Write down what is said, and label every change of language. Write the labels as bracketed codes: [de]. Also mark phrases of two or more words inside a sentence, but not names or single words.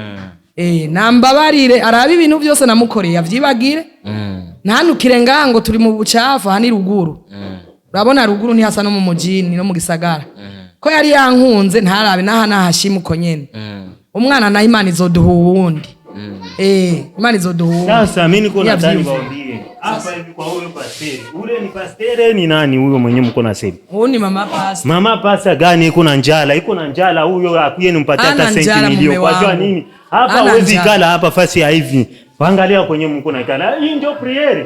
[rn] nambabarire arabi ibintu byose namukoreye avyibagire ntanukire ngango turi mu bucafu hani ruguru urabona ruguru ni hasa no mu mujini no mu gisagara ko yari yankunze ntarabe nahashima uko nyene umwana na Imana izoduha uwundi Imana izoduha [sw] sasa mimi niko nataka baambie hapa hivi kwa huyo pasteri ule ni pasteri ni nani huyo mwenye mko nasema huyo ni mama pasta gani iko na njala huyo akuye nimpatie hata senti milioni kwa jua nini hapa huwezi kala hapa fasi ya hivi angalia kwenye mko na kala hii ndio prayer